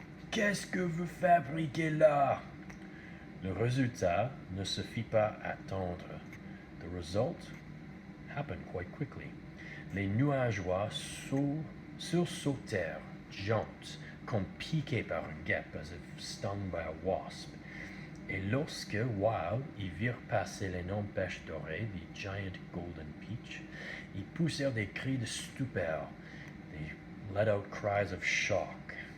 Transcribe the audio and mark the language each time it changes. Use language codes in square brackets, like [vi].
[fr] Qu'est-ce que vous fabriquez là? Le résultat ne se fit pas attendre. [en] The result happened quite quickly. [fr] Les nuageois sursautèrent, [en] jumped, [fr] comme piqués par une guêpe, [en] as if stung by a wasp, [fr] Et lorsque, Wild, ils virent passer l'énorme pêche dorée, les [en] giant golden peach, [fr] ils poussèrent des cris de stupeur, [en] they let out cries of shock.